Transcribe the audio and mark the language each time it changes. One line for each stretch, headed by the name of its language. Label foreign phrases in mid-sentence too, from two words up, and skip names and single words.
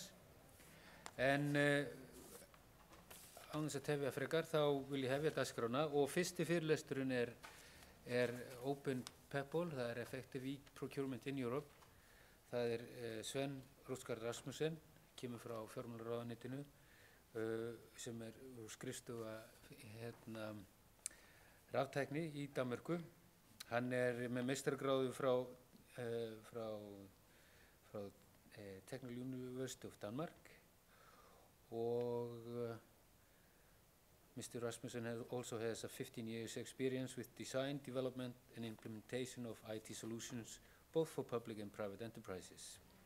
Icelandic: En án þess að tefja frekar þá vil ég hefja dagskrána og fyrsti fyrirlesturinn er Open PEPPOL, það er Effective E-Procurement in Europe. Það er Sven Róskar Rasmussen, kemur frá fjármálaráðuneytinu sem er skrifstofa raftækni í Danmörku. Hann er með meistaragráðu frá Technical University of Denmark og Mr.
English: Rasmussen also has a 15 years experience with design, development and implementation of IT solutions both for public and private enterprises.